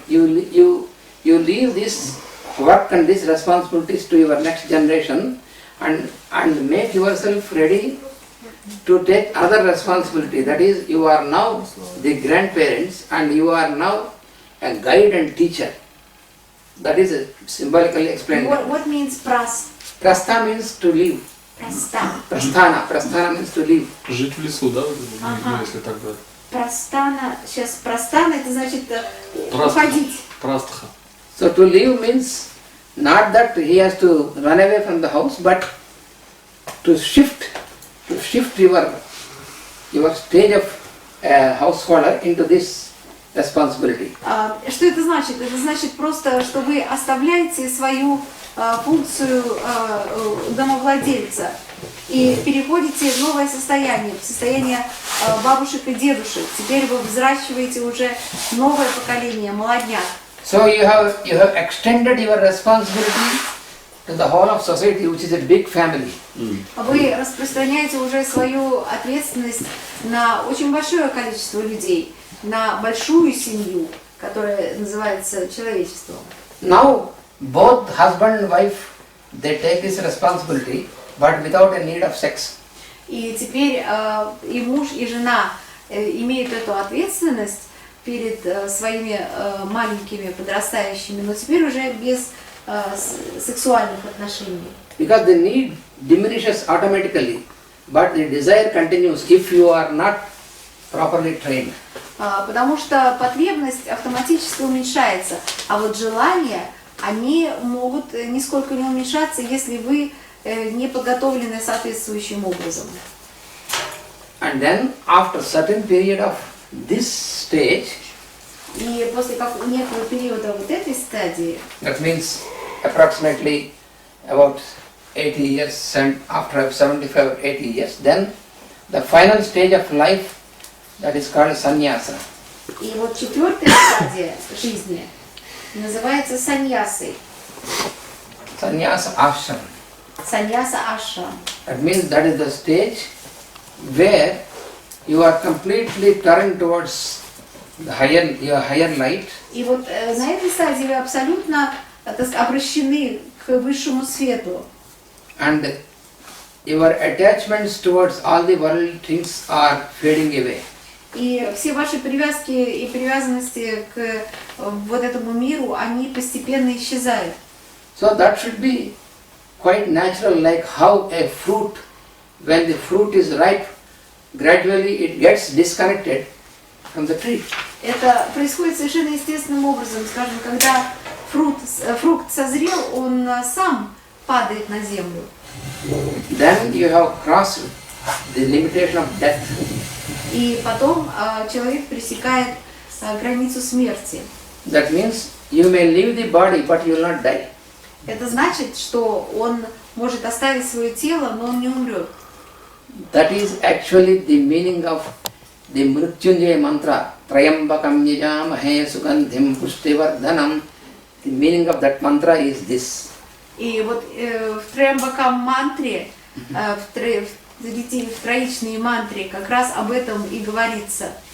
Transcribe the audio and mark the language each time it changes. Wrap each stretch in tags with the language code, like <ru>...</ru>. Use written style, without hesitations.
<en>You leave this work and these responsibilities to your next generation and make yourself ready to take other responsibility. That is, you are now the grandparents and you are now a guide and teacher. That is symbolically explained. What means праст? Prastha means to leave.</en> <ru>Праста.</ru> <en>Prasthana means to leave.</en> <ru>Жить в лесу, да? Ага. Если так говорить. Простана. Сейчас простана это значит уходить. Прастха.</ru> <en>So to leave means not that he has to run away from the house, but to shift your stage of householder into this responsibility.</en> <ru>Что это значит? Это значит просто, что вы оставляете свою функцию домовладельца и переходите в новое состояние, в состояние бабушек и дедушек. Теперь вы взращиваете уже новое поколение, молодняк.</ru> <en>So you have extended your responsibility to the whole of society, which is a big family.</en> <ru>Вы распространяете уже свою ответственность на очень большое количество людей, на большую семью, которая называется человечеством.</ru> <en>Now both husband and wife, they take this responsibility, but without a need of sex.</en> <ru>И теперь и муж, и жена имеют эту ответственность перед своими маленькими подрастающими, но теперь уже без сексуальных отношений.</ru> <en>Because the need diminishes automatically, but the desire continues if you are not properly trained.</en> <ru>Потому что потребность автоматически уменьшается, а вот желания, они могут нисколько не уменьшаться, если вы не подготовлены соответствующим образом.</ru> <en>And then after certain period of this stage,</en> <ru>И после некоторого периода вот этой стадии,</ru> <en>that means approximately about 80 years, and after 75 or 80 years, then the final stage of life, that is called sannyasa.</en> <ru>и вот четвертая стадия жизни называется саньясой,</ru> <en>Sannyasa ashram.</en> <ru>саньяса ашрам.</ru> <en>That means that is the stage where you are completely turned towards the your higher light.</en> <ru>И вот на этой стадии вы абсолютно обращены к высшему свету.</ru> <en>And your attachments towards all the worldly things are fading away.</en> <ru>И все ваши привязки и привязанности к вот этому миру, они постепенно исчезают.</ru> <en>So that should be quite natural, like how a fruit, when the fruit is ripe, gradually it gets disconnected from the tree.</en> <ru>Это происходит совершенно естественным образом. Скажем, когда фрукт созрел, он сам падает на землю.</ru> <en>Then you have crossed the limitation of death.</en> <ru>И потом человек пересекает границу смерти.</ru> <en>That means you may leave the body, but you will not die.</en> <ru>Это значит, что он может оставить свое тело, но он не умрет.</ru> <en>That is actually the meaning of the Mrityunjaya mantra.</en> <sa>Trayambakam yajamahe sugandhim pushtivardhanam.</sa> <en>The meaning of that mantra is this.</en> <ru>И вот в Триамбакам мантре, в троичной мантре как раз об этом и говорится.</ru>